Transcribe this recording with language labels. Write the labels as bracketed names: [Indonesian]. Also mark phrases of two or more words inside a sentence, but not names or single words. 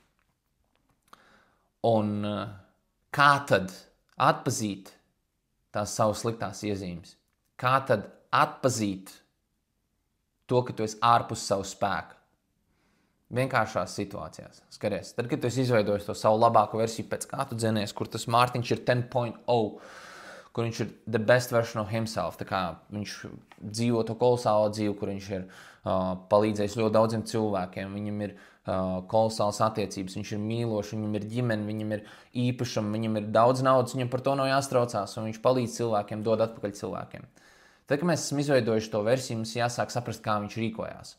[Latvian] Un kā tad atpazīt tās savas sliktās iezīmes? Kā tad atpazīt to, ka tu esi ārpus savu spēku? Vienkāršās situācijās. Skaties, tad, kad tu esi izveidojis to savu labāko versiju, pēc kā tu dzenies, kur tas Mārtiņš ir 10.0, kur viņš ir [English] the best version of himself, [Latvian] tā kā viņš dzīvo to kolosālo dzīvi, kur viņš ir palīdzējis ļoti daudziem cilvēkiem, viņam ir kolosāls attiecības, viņš ir mīlošs, viņam ir ģimene, viņam ir īpašumi, viņam ir daudz naudas, viņam par to nav jāstraucās, un viņš palīdz cilvēkiem, dod atpakaļ cilvēkiem. Tad, kad mēs esam izveidojuši to versiju, mums jāsāk saprast, kā viņš rīkojās.